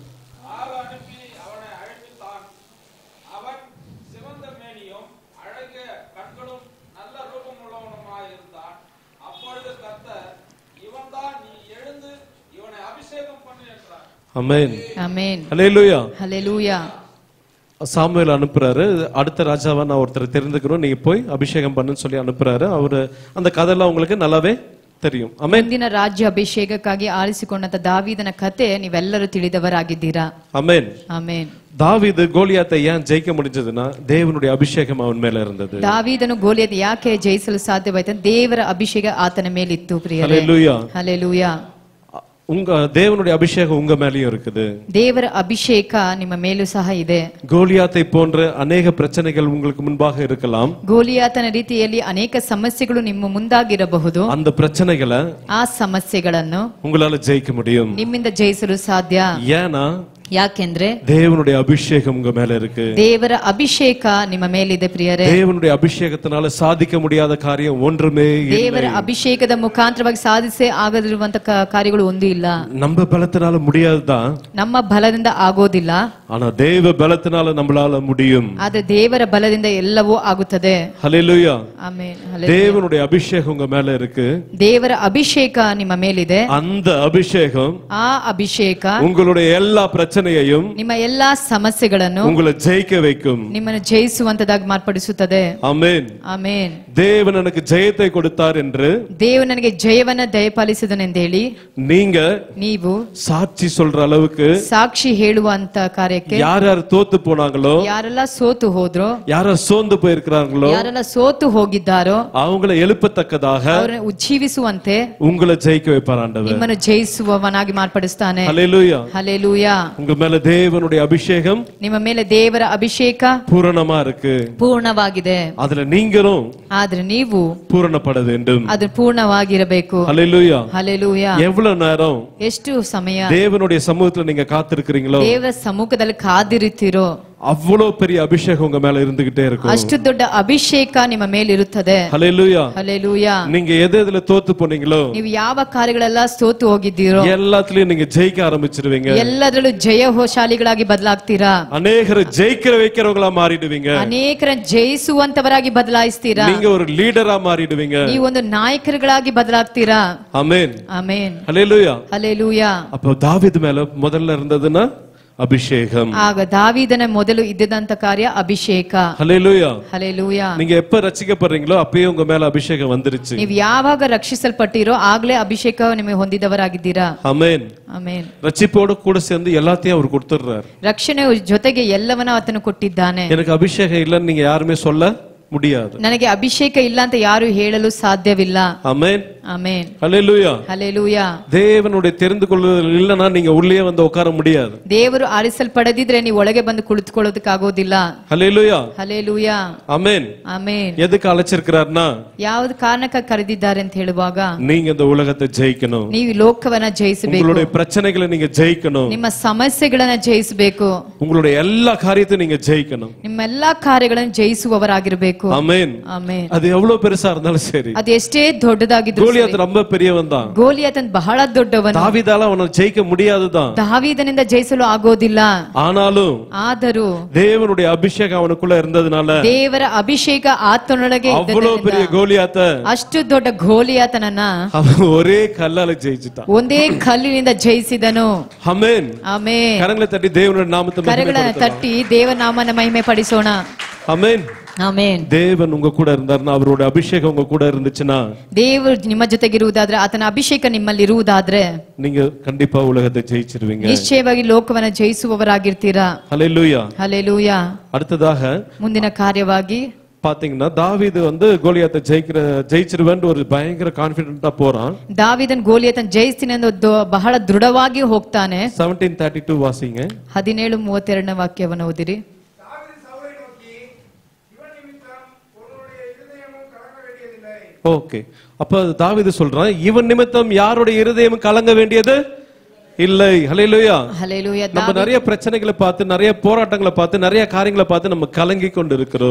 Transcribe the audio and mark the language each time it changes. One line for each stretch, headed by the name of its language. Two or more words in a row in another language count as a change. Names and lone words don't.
Tamil: ஆமென். ஆமென். ஹல்லேலூயா. ஹல்லேலூயா. சாமுவேல் அனுப்புறாரு. அடுத்த ராஜாவா நான் ஒருத்தரை தெரிந்துக்கிறோம், நீங்க போய் அபிஷேகம் பண்ணுன்னு சொல்லி அனுப்புறாரு. அவரு அந்த கதையெல்லாம் உங்களுக்கு நல்லாவே தெரியும்.
Kannada: ಆಮೆನ್. ಮುಂದಿನ ರಾಜ್ಯ ಅಭಿಷೇಕಕ್ಕಾಗಿ ಆರಿಸಿಕೊಂಡಂತ ದಾವೀದನ ಕತೆ ನೀವೆಲ್ಲರೂ ತಿಳಿದವರಾಗಿದ್ದೀರಾ. ಆಮೆನ್. ಆಮೆನ್.
Tamil: தாவீது கோலியாத்தை ஏன் ஜெயிக்க முடிஞ்சதுன்னா தேவனுடைய அபிஷேகம் அவன் மேல இருந்தது.
Kannada: ದಾವೀದನು ಗೋಲಿಯತ್ ಯಾಕೆ ಜಯಿಸಲು ಸಾಧ್ಯವಾಯಿತು? ದೇವರ ಅಭಿಷೇಕ ಆತನ ಮೇಲಿತ್ತು ಪ್ರಿಯರೇ.
Tamil: ஹல்லேலூயா.
Kannada: ಹಲ್ಲೆಲೂಯಾ.
Tamil: உங்க தேவனுடைய அபிஷேகம் உங்க மேலயும் இருக்குது.
Kannada: ದೇವರ ಅಭಿಷೇಕ ನಿಮ್ಮ ಮೇಲೂ ಸಹ ಇದೆ.
Tamil: கோலியாத்தை போன்ற அநேக பிரச்சனைகள் உங்களுக்கு முன்பாக இருக்கலாம்.
Kannada: ಗೋಲಿಯಾತನ ರೀತಿಯಲ್ಲಿ ಅನೇಕ ಸಮಸ್ಯೆಗಳು ನಿಮ್ಮ ಮುಂದಾಗಿರಬಹುದು.
Tamil: அந்த பிரச்சனைகளை
Kannada: ಆ ಸಮಸ್ಯೆಗಳನ್ನು
Tamil: உங்களால ஜெயிக்க முடியும்.
Kannada: ನಿಮ್ಮಿಂದ ಜಯಿಸಲು ಸಾಧ್ಯ.
Tamil: ஏன்னா
Kannada: ಯಾಕೆಂದ್ರೆ
Tamil: தேவனுடைய அபிஷேகம் உங்க மேல இருக்கு.
Kannada: ದೇವರ ಅಭಿಷೇಕ ನಿಮ್ಮ ಮೇಲಿದೆ ಪ್ರಿಯರೇ.
Tamil: தேவனுடைய அபிஷேகத்தினால சாதிக்க முடியாத காரியம் ஒன்றுமே இல்லை.
Kannada: ದೇವರ ಅಭಿಷೇಕದ ಮುಖಾಂತರವಾಗಿ ಸಾಧಿಸೇ ಆಗದಿರುವಂತ ಕಾರ್ಯಗಳು ಒಂದು ಇಲ್ಲ.
Tamil: நம்ம பலத்தினால முடியாதுதான்.
Kannada: ನಮ್ಮ ಬಲದಿಂದ ಆಗೋದಿಲ್ಲ.
Tamil: ஆனா தேவ பலத்தினால நம்மளால முடியும்.
Kannada: ಆದ್ರೆ ದೇವರ ಬಲದಿಂದ ಎಲ್ಲವೂ ಆಗುತ್ತದೆ.
Tamil: ஹல்லேலூயா.
Kannada: ಆಮೆನ್.
Tamil: தேவனுடைய அபிஷேகம் உங்க மேல இருக்கு.
Kannada: ದೇವರ ಅಭಿಷೇಕ ನಿಮ್ಮ ಮೇಲಿದೆ.
Tamil: அந்த அபிஷேகம்
Kannada: ಆ ಅಭಿಷೇಕ
Tamil: உங்களுடைய எல்லா பிரச்சனையையும்
Kannada: ನಿಮ್ಮ ಎಲ್ಲಾ ಸಮಸ್ಯೆಗಳನ್ನು
Tamil: உங்களை ஜெயிக்க வைக்கும்.
Kannada: ನಿಮ್ಮನ್ನು ಜಯಿಸುವಂತದಾಗಿ ಮಾರ್ಪಡಿಸುತ್ತದೆ.
Tamil: ஆமென்.
Kannada: ಆಮೆನ್.
Tamil: தேவன் எனக்கு ஜெயத்தை கொடுத்தார் என்று
Kannada: ದೇವರು ನನಗೆ ಜಯವನ್ನ ದಯಪಾಲಿಸಿದನೆಂದೇಳಿ
Tamil: ನೀವು ಸಾಕ್ಷಿ சொல்ற அளவுக்கு
Kannada: ಸಾಕ್ಷಿ ಹೇಳುವಂತ ಕಾರ್ಯಕ್ಕೆ
Tamil: ಯಾರು தோத்து போனாங்களோ,
Kannada: ಯಾರೆಲ್ಲ ಸೋತು ಹೋದ್ರೋ,
Tamil: ಯಾರು ಸೋಂದು போயிருக்கிறாங்களோ,
Kannada: ಯಾರೆಲ್ಲ ಸೋತು ಹೋಗಿದ್ದಾರೋ
Tamil: அவங்களை எழுப்பத்தக்கதாக
Kannada: ಅವರನ್ನು ಉಜ್ಜೀವಿಸುವಂತೆ
Tamil: உங்களை ஜெயிக்க வைப்பார் ஆண்டவர்.
Kannada: ನಿಮ್ಮನ್ನು ಜಯಿಸುವವನಾಗಿ ಮಾರ್ಪಡಿಸ್ತಾನೆ.
Tamil: ஹல்லேலூயா.
Kannada: ಹಲ್ಲೆಲೂಯಾ.
Tamil: உங்க மேல தேவனுடைய அபிஷேகம்
Kannada: ನಿಮ್ಮ ಮೇಲೆ ದೇವರ ಅಭಿಷೇಕ
Tamil: பூரணமா இருக்கு.
Kannada: ಪೂರ್ಣವಾಗಿದೆ.
Tamil: அதுல நீங்களும்
Kannada: ಆದ್ರೆ ನೀವು
Tamil: பூரணப்பட வேண்டும்.
Kannada: ಅದು ಪೂರ್ಣವಾಗಿರಬೇಕು.
Tamil: ஹல்லேலூயா.
Kannada: ಹಲ್ಲೆಲೂಯಾ.
Tamil: எவ்வளவு நேரம்
Kannada: ಎಷ್ಟು ಸಮಯ
Tamil: தேவனுடைய சமூகத்துல நீங்க காத்திருக்கிறீங்களோ,
Kannada: ದೇವರ ಸಮ್ಮುಖದಲ್ಲಿ ಕಾದಿರುತ್ತೀರೋ,
Tamil: அவ்வளவு பெரிய அபிஷேகம் உங்க மேல இருந்துகிட்டே இருக்கும்.
Kannada: ಅಷ್ಟು ದೊಡ್ಡ ಅಭಿಷೇಕ ನಿಮ್ಮ ಮೇಲಿರುತ್ತದೆ.
Tamil: ஹல்லேலூயா.
Kannada: ಹಲ್ಲೆಲೂಯಾ.
Tamil: நீங்க எதுல தோத்து போனீங்களோ,
Kannada: ನೀವು ಯಾವ ಕಾರ್ಯಗಳೆಲ್ಲ ಸೋತು ಹೋಗಿದ್ದೀರೋ
Tamil: எல்லாத்துலயும் நீங்க ஜெயிக்க ஆரம்பிச்சிடுவீங்க.
Kannada: ಎಲ್ಲದರಲ್ಲೂ ಜಯಶಾಲಿಗಳಾಗಿ ಬದಲಾಗ್ತೀರಾ.
Tamil: அநேகரை ஜெயிக்கிற வைக்கிறவங்களா மாறிடுவீங்க.
Kannada: ಅನೇಕರ ಜಯಿಸುವಂತವರಾಗಿ ಬದಲಾಯಿಸ್ತೀರಾ.
Tamil: நீங்க ஒரு லீடரா மாறிடுவீங்க.
Kannada: ನೀವು ಒಂದು ನಾಯಕರುಗಳಾಗಿ ಬದಲಾಗ್ತೀರಾ.
Tamil: ஆமென்.
Kannada: ಆಮೆನ್.
Tamil: ஹல்லேலூயா.
Kannada: ಹಲ್ಲೆಲೂಯಾ.
Tamil: அப்போ தாவீது மேல முதல்ல இருந்ததுன்னா அபிஷேகம்.
Kannada: ಆಗ ದಾವೀದನ ಮೊದಲು ಇದ್ದಂತ ಕಾರ್ಯ ಅಭಿಷೇಕ.
Tamil: ஹல்லேலூயா.
Kannada: ಹಲ್ಲೆಲೂಯಾ.
Tamil: நீங்க எப்ப ரட்சிக்கப்படுறீங்களோ அப்பயே உங்க மேல அபிஷேகம் வந்துருச்சு.
Kannada: ನೀವು ಯಾವಾಗ ರಕ್ಷಿಸಲ್ಪಟ್ಟಿರೋ ಆಗ್ಲೇ ಅಭಿಷೇಕ ನಿಮಗೆ ಹೊಂದಿದವರಾಗಿದ್ದೀರಾ.
Tamil: ஆமென்.
Kannada: ಆಮೆನ್.
Tamil: ரட்சிப்போட கூட சேர்ந்து எல்லாத்தையும் அவர் கொடுத்துறார்.
Kannada: ರಕ್ಷಣೆ ಜೊತೆಗೆ ಎಲ್ಲವನ್ನ ಆತನು ಕೊಟ್ಟಿದ್ದಾನೆ.
Tamil: எனக்கு அபிஷேகம் இல்லன்னு நீங்க யாருமே சொல்ல முடியாது.
Kannada: ನನಗೆ ಅಭಿಷೇಕ ಇಲ್ಲ ಅಂತ ಯಾರು ಹೇಳಲು ಸಾಧ್ಯವಿಲ್ಲ.
Tamil: ஆமென்.
Kannada: ಆಮೆನ್.
Tamil: ஹல்லேலூயா.
Kannada: ಹಲ್ಲೆಲೂಯಾ.
Tamil: தேவனுடைய தெரிந்து கொள்ளுதல் இல்லனா நீங்க உள்ளே வந்து உட்கார முடியாது.
Kannada: ದೇವರು ಆರಿಸಲ್ಪಡದಿದ್ರೆ ನೀವು ಒಳಗೆ ಬಂದು ಕುಳಿತುಕೊಳ್ಳೋದಕ್ಕಾಗೋದಿಲ್ಲ.
Tamil: ஹல்லேலூயா.
Kannada: ಹಲ್ಲೆಲೂಯಾ.
Tamil: ஆமென்.
Kannada: ಆಮೆನ್.
Tamil: எதுக்கு அழைச்சிருக்கிறார்னா,
Kannada: ಯಾವುದು ಕಾರಣಕ್ಕೆ ಕರೆದಿದ್ದಾರೆ ಅಂತ ಹೇಳುವಾಗ
Tamil: நீங்க இந்த உலகத்தை ஜெயிக்கணும்.
Kannada: ನೀವು ಲೋಕವನ್ನ ಜಯಿಸಬೇಕು.
Tamil: உங்களுடைய பிரச்சனைகளை நீங்க ஜெயிக்கணும்.
Kannada: ನಿಮ್ಮ ಸಮಸ್ಯೆಗಳನ್ನ ಜಯಿಸಬೇಕು.
Tamil: உங்களுடைய எல்லா காரியத்தையும் நீங்க ஜெயிக்கணும்.
Kannada: ನಿಮ್ಮ ಎಲ್ಲಾ ಕಾರ್ಯಗಳನ್ನು ಜಯಿಸುವವರಾಗಿರಬೇಕು.
Tamil: ஆமென்.
Kannada: ಆಮೆನ್.
Tamil: அது எவ்வளவு பெருசா இருந்தாலும் சரி.
Kannada: ಅದು ಎಷ್ಟೇ ದೊಡ್ಡದಾಗಿದ್ರು
Tamil: கோலியாத் ரொம்ப பெரியவன் தான்.
Kannada: ಗೋಲಿಯಾತನ್ ಬಹಳ ದೊಡ್ಡವನು.
Tamil: தாவீதால ಅವನ ஜெயிக்க முடியாதுதான்.
Kannada: ದಾವೀದನಿಂದ ಜಯಿಸಲು ಆಗೋದಿಲ್ಲ.
Tamil: ஆனாலும்
Kannada: ಆದರೂ
Tamil: தேவனுடைய அபிஷேகம் அவனுக்குள்ள இருந்ததனால
Kannada: ದೇವರ ಅಭಿಷೇಕ ಆತನೊಳಗೆ
Tamil: அவ்வளவு பெரிய கோலியாத்த
Kannada: ಅಷ್ಟು ದೊಡ್ಡ ಗೋಲಿಯಾತನನ್ನ
Tamil: அவன் ஒரே கல்லால ஜெயிச்சிட்டான்.
Kannada: ಒಂದೇ ಕಲ್ಲಿನಿಂದ ಜಯಿಸಿದನು.
Tamil: ஆமென்.
Kannada: ಆಮೆನ್.
Tamil: கரங்களை தட்டி தேவனுடைய நாமத்தை
Kannada: ಕರಗಳನ್ನು ತಟ್ಟಿ ದೇವರ ನಾಮನ ಮಹಿಮೆ ಪಡಿಸೋಣ.
Tamil: ஆமென்.
Kannada: ಆಮೆನ್.
Tamil: தேவன் உங்க கூட இருந்தார்னா, அவருடைய அபிஷேகம் உங்க கூட இருந்துச்சுன்னா,
Kannada: ದೇವರು ನಿಮ್ಮ ಜೊತೆಗಿರುವುದಾದ್ರೆ, ಆತನ ಅಭಿಷೇಕ ನಿಮ್ಮಲ್ಲಿ ಇರುವುದಾದ್ರೆ
Tamil: நீங்க கண்டிப்பா உலகத்தை ஜெயிச்சிருவீங்க.
Kannada: ನಿಶ್ಚಯವಾಗಿ ಲೋಕವನ್ನ ಜಯಿಸುವವರಾಗಿರ್ತೀರಾ.
Tamil: ஹல்லேலூயா.
Kannada: ಹಲ್ಲೆಲೂಯಾ.
Tamil: அடுத்ததாக
Kannada: ಮುಂದಿನ ಕಾರ್ಯವಾಗಿ
Tamil: பாத்தீங்கன்னா, தாவீது கோலியாத்தை ஜெயிச்சிருவேன் ஒரு பயங்கர கான்பிடென்ட்டா போறான்.
Kannada: ದಾವೀದನ್ ಗೋಲಿಯಾತನ್ ಜಯಿಸ್ತೀನಿ ಅನ್ನೋ ಬಹಳ ದೃಢವಾಗಿ ಹೋಗ್ತಾನೆ.
Tamil: 17:32 வாசிங்க.
Kannada: 17:32 ವಾಕ್ಯವನ್ನು ಓದಿರಿ.
Tamil: ஓகே. அப்ப தாவீது சொல்றான், இவன் நிமித்தம் யாருடைய இருதயம் கலங்க வேண்டியது இல்லை. ஹல்லேலூயா.
Kannada: ಹಲ್ಲೆಲೂಯಾ.
Tamil: நம்ம நிறைய பிரச்சனைகளை பார்த்து, நிறைய போராட்டங்களை பார்த்து, நிறைய காரியங்களை பார்த்து நம்ம கலங்கி கொண்டு இருக்கிறோம்.